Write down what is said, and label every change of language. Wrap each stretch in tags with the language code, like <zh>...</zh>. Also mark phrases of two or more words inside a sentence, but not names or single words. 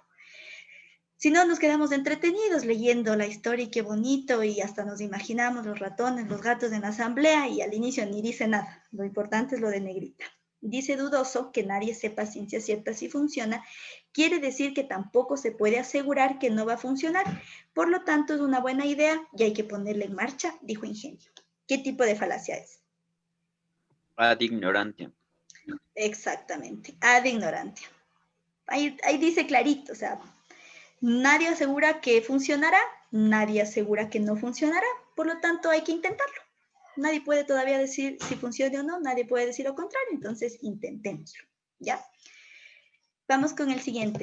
<es>Si no, nos quedamos entretenidos leyendo la historia y qué bonito, y hasta nos imaginamos los ratones, los gatos en la asamblea, y al inicio ni dice nada. Lo importante es lo de negrita. Dice dudoso, que nadie sepa ciencia cierta si funciona, quiere decir que tampoco se puede asegurar que no va a funcionar. Por lo tanto, es una buena idea y hay que ponerla en marcha, dijo Ingenio. ¿Qué tipo de falacia es?</es> <la>Ad ignorantiam. Exactamente, ad ignorantiam.</la> <es>Ahí dice clarito, o sea, nadie asegura que funcionará, nadie asegura que no funcionará, por lo tanto hay que intentarlo. Nadie puede todavía decir si funciona o no, nadie puede decir lo contrario, entonces intentémoslo, ¿ya? Vamos con el siguiente.</es>